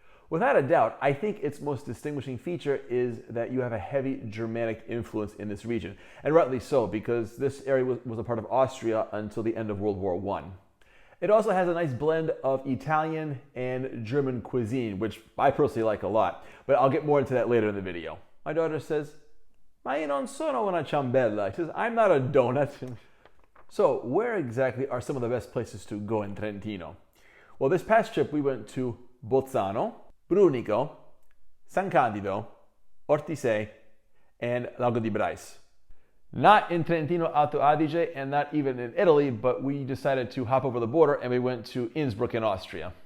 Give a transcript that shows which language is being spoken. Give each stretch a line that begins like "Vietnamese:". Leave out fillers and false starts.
English: Without a doubt, I think its most distinguishing feature is that you have a heavy Germanic influence in this region, and rightly so, because this area was a part of Austria until the end of World War I. It also has a nice blend of Italian and German cuisine, which I personally like a lot, but I'll get more into that later in the video.
Italian: My daughter says, "Ma io non sono una ciambella."
English: She says, "I'm not a donut." So, where exactly are some of the best places to go in Trentino? Well, this past trip we went to Bolzano, Brunico, San Candido, Ortisei, and Lago di Brais. Not in Trentino Alto Adige and not even in Italy, but we decided to hop over the border and we went to Innsbruck in Austria.